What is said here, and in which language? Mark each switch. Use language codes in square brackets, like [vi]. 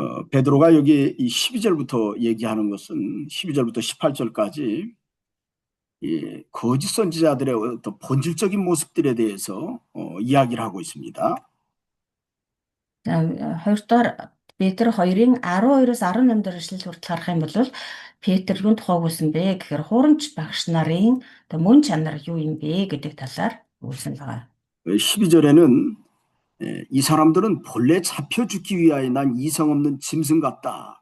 [ko] 베드로가 여기 이 12절부터 얘기하는 것은 12절부터 18절까지 이 거짓 선지자들의 어떤 본질적인 모습들에 대해서 이야기를 하고 있습니다. [mn] 2-р Петр 2-ын 12-оос 18 дэх эшлэл хүртэл харах юм бол Петр юунд тухайгуулсан бэ гэхээр хурамч багш нарын мөн чанар юу юм бэ гэдэг талаар өгүүлсэн байгаа. [ko] 12절에는 이 사람들은 본래 잡혀 죽기 위하여 난 이성 없는 짐승 같다.